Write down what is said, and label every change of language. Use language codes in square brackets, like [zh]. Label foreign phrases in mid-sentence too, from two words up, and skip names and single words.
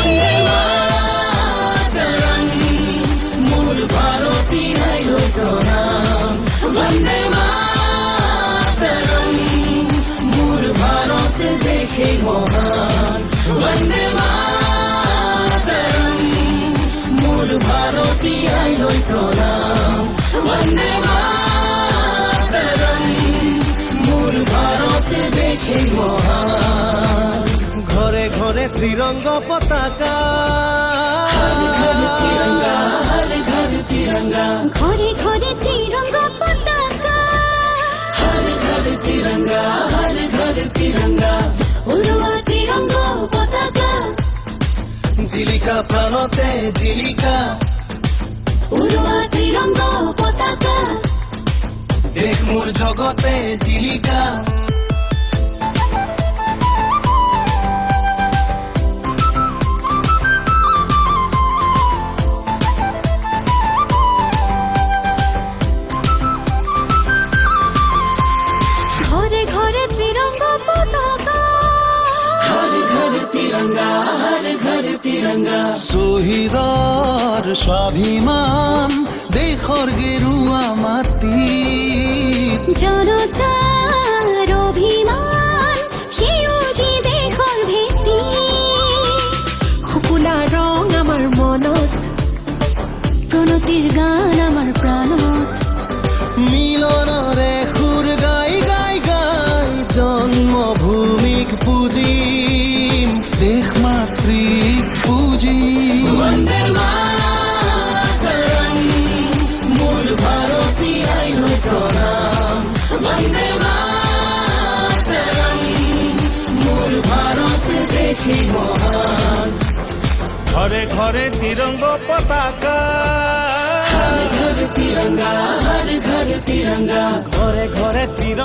[as] মোৰ ভাৰতী আইলৈ প্ৰণাম বন্দে মাতৰম মোৰ ভাৰত দেশে মহান বন্দে মাতৰম মোৰ ভাৰতী আইলৈ প্ৰণাম বন্দে মাতৰম মোৰ ভাৰত দেশে মহান ঘরে ঘরে ত্রিরঙ্গ পতাকা [hi] तिरंगा हर घर तिरंगा [as] ঘৰে ঘৰে ত্ৰিৰংগ পতাকা [hi] हर घर तिरंगा हर घर तिरंगा [as] উৰুৱা ত্ৰিৰংগ পতাকা জিলিকা প্রাণতে জিলিকা উৰুৱা ত্ৰিৰংগ পতাকা দেখ মোর জগতে জিলিকা ঘৰে ঘৰে ত্ৰিৰংগ পতাকা [hi] हर घर तिरंगा हर घर तिरंगा [as] শহীদৰ স্বাভিমান দেশৰ গেৰুৱা মাটি জনতাৰ অভিমান সেউজী দেশৰ ভেটি শুকুলা ৰং আমাৰ মনত প্ৰণতিৰ গান আমাৰ প্ৰাণত মিলনৰে সুৰ গাই গাই গাই জন্মভূমিক পুজিম দেশ মাতৃক পুজিম বন্দে মাতরম মোর ভারতী আইলৈ প্ৰণাম বন্দে মাতরম মোর ভারত দেশে মহান ঘরে ঘরে তিরঙ্গ পতাকা [hi] हर घर तिरंगा हर घर तिरंगा [as] ঘরে ঘরে তিরঙ্গ